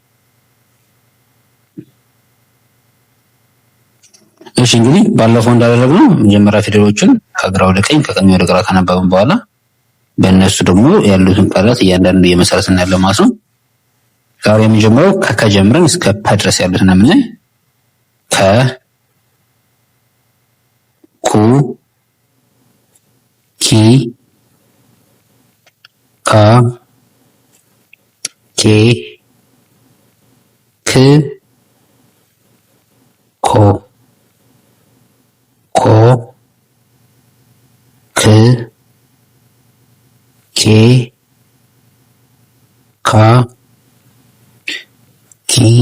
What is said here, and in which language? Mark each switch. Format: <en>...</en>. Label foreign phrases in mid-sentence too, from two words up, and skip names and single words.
<am>እሺ፣ እንግዲህ ባለፈው እንዳደረግነው መጀመሪያ ፊደሎችን ከግራ ወደ ቀኝ ከቀኝ ወደ ግራ ካነበብን በኋላ በእነሱ ደግሞ ያሉትን ቃላት እያንዳንዱ እየመሰረትን ያለው ማለት ነው። ዛሬ የምንጀምረው ከጀምረን እስከ ፐ ድረስ ያሉትን ነው የምናይ። ከ ኩ ኪ ካ ኬ ክ ኮ ኮ ክ ኬ ካ ኪ</am>